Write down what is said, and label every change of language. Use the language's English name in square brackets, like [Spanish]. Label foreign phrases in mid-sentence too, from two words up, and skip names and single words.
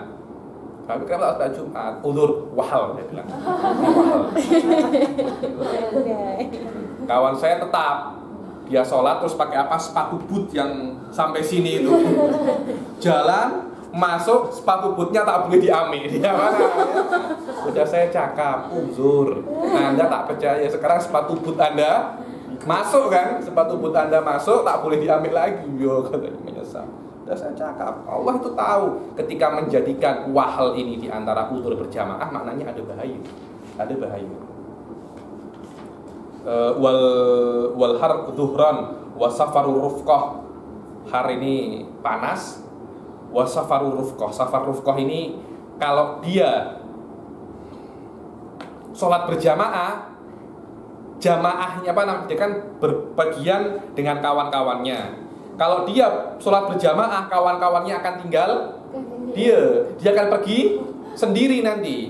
[Malay] Tapi kenapa tak sholat Jumat? Udzur wahal, saya bilang. Wahal. Kawan saya tetap, dia sholat terus pakai apa? Sepatu boot yang sampai sini itu. Jalan, masuk, sepatu bootnya tak boleh diambil. Dia mana? Sudah saya cakap, uzur. Anda tak percaya, sekarang sepatu boot Anda masuk kan? Sepatu boot Anda masuk, tak boleh diambil lagi. Yo, katanya menyesal. Sudah saya cakap, Allah itu tahu ketika menjadikan wahal ini di antara uzur berjamaah, maknanya ada bahaya. Ada bahaya. [Arabic] والحر ظهرا وسفر الرفقة. [Malay] Har ini panas, [Arabic] وسفر الرفقة. [Malay] Safar rufqah ini kalau dia sholat berjamaah, jamaahnya apa namanya? Dia kan berbagian dengan kawan-kawannya. Kalau dia sholat berjamaah, kawan-kawannya akan tinggal dia akan pergi sendiri nanti.